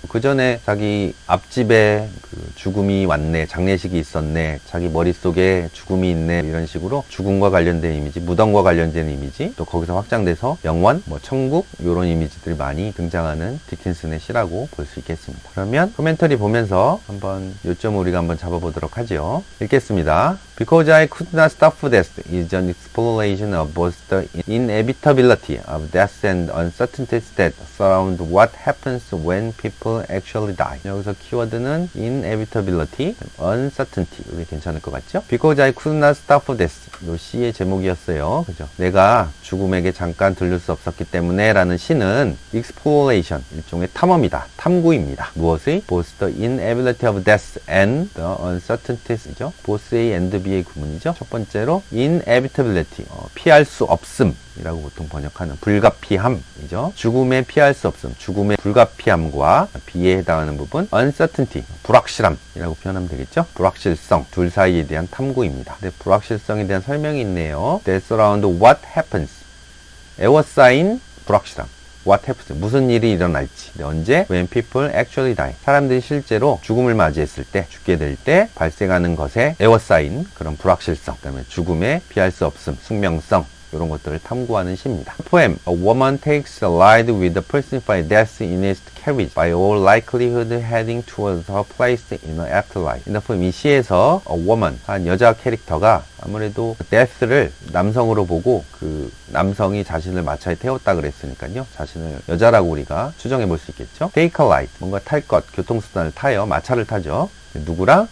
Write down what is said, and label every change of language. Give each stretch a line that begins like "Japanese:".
Korean: 그 전에 자기 앞집에 그 죽음이 왔네, 장례식이 있었네, 자기 머릿속에 죽음이 있네, 이런 식으로 죽음과 관련된 이미지, 무덤과 관련된 이미지, 또 거기서 확장돼서 영원, 뭐 천국, 이런 이미지들이 많이 등장하는 디킨슨의 시라고 볼 수 있겠습니다. 그러면 코멘터리 보면서 한번 요점을 우리가 한번 잡아보도록 하죠. 읽겠습니다.
English: Because I could not stop death is an exploration of both the inevitability of death and uncertainties that surround what happens when people actually die.
Korean: 여기서 키워드는 inevitability, uncertainty. 이게 괜찮을 것 같죠?
English: Because I could not stop death.
Korean: 요 시의 제목이었어요. 그죠? 내가 죽음에게 잠깐 들릴 수 없었기 때문에 라는 시는 exploration, 일종의 탐험이다. 탐구입니다. 무엇의?
English: Both the inevitability of death and the uncertainties죠.
Korean: both A and B의 구문이죠. 첫 번째로 inevitability, 피할 수 없음 이라고 보통 번역하는 불가피함이죠. 죽음의 피할 수 없음, 죽음의 불가피함과 B에 해당하는 부분 uncertainty, 불확실함이라고 표현하면 되겠죠. 불확실성, 둘 사이에 대한 탐구입니다. 근데 불확실성에 대한 설명이 있네요. That surround what happens, 에워싸인 불확실함. What happens, 무슨 일이 일어날지, 언제, when people actually die, 사람들이 실제로 죽음을 맞이했을 때, 죽게 될 때 발생하는 것에 에워싸인 그런 불확실성, 그 다음에 죽음의 피할 수 없음, 숙명성, 이런 것들을 탐구하는 시입니다.
English: 포엠 A woman takes a ride with the personified death in its carriage, by all likelihood heading towards her place in the afterlife.
Korean: 이 포엠, 이 시에서 a woman, 한 여자 캐릭터가 아무래도 death를 남성으로 보고 그 남성이 자신을 마차에 태웠다 그랬으니까요. 자신을 여자라고 우리가 추정해 볼 수 있겠죠. Take a ride, 뭔가 탈 것, 교통수단을 타요. 마차를 타죠. 누구랑?